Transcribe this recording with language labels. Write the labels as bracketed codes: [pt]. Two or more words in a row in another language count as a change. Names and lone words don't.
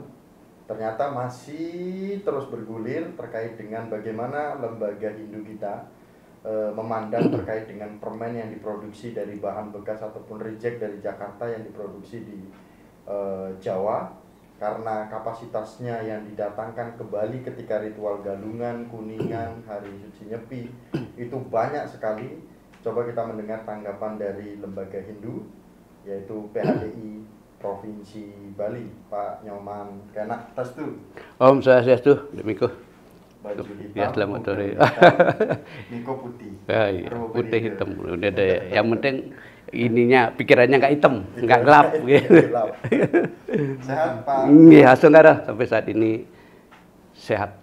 [id] Ternyata masih terus bergulir terkait dengan bagaimana lembaga Hindu kita memandang terkait dengan permen yang diproduksi dari bahan bekas ataupun reject dari Jakarta yang diproduksi di Jawa, karena kapasitasnya yang didatangkan ke Bali ketika ritual Galungan, Kuningan, Hari Suci Nyepi itu banyak sekali. Coba kita mendengar tanggapan dari lembaga Hindu, yaitu PHDI Provinsi Bali, Pak Nyoman Kenak Tastu. Om Swastiastu, Miko. Baju hitam, Ya, selamat sore. Miko putih. Ya, iya. Putih hitam. Udah deh. Yang penting ininya, pikirannya nggak hitam, nggak gelap. Sehat Pak? Iya, saudara, sampai saat ini sehat.